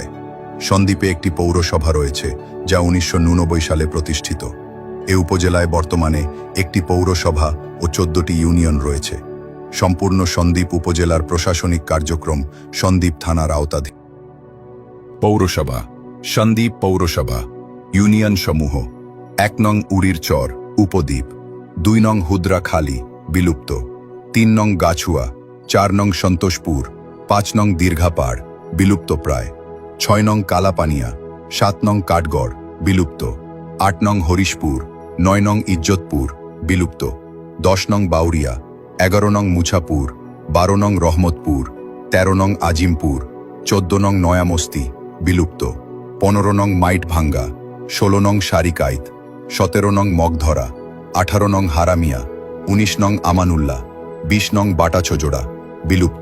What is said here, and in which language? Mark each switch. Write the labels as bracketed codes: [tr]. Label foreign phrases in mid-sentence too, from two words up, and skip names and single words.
[bn] সন্দ্বীপে একটি পৌরসভা রয়েছে যা 1999 সালে প্রতিষ্ঠিত। এ উপজেলায় বর্তমানে একটি পৌরসভা ও 14টি ইউনিয়ন রয়েছে। সম্পূর্ণ সন্দ্বীপ উপজেলার প্রশাসনিক কার্যক্রম সন্দ্বীপ থানার আওতাধীন। পৌরসভা: সন্দ্বীপ পৌরসভা। ইউনিয়ন সমূহ: 1 নং উড়ির চর উপদ্বীপ, 2 নং হুদ্রাখালী বিলুপ্ত, 3 নং গাছুয়া, 4 নং সন্তোষপুর, 5 নং দীর্ঘাপাড় বিলুপ্ত প্রায়, 6 নং কালাপানিয়া, 7 নং কাঠগড় বিলুপ্ত, 8 নং হরিশপুর, 9 নং ইজ্জতপুর বিলুপ্ত, 10 নং বাউরিয়া, 11 নং মুছাপুর, 12 নং রহমতপুর, 13 নং আজিমপুর, 14 নং নয়ামস্তি বিলুপ্ত, 15 নং মাইটভাঙ্গা, 16 নং সারিকাইত, 17 নং মগধরা, 18 নং হারামিয়া, 19 নং আমানুল্লাহ, 20 নং বাটাছজোড়া বিলুপ্ত।